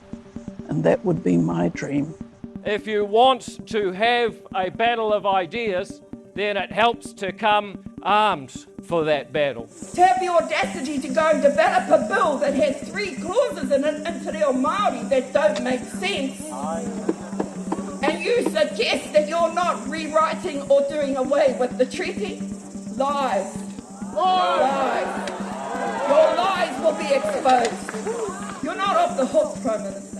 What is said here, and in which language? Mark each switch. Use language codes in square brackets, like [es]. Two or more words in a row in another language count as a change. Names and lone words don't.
[en] And that would be my dream. If you want to have a battle of ideas, then it helps to come armed for that battle. To have the audacity to go and develop a bill that has 3 clauses in it in [mi] te reo Māori [en] that don't make sense, and you suggest that you're not rewriting or doing away with the treaty? Lies. Lies. Your lies will be exposed. You're not off the hook, Prime Minister.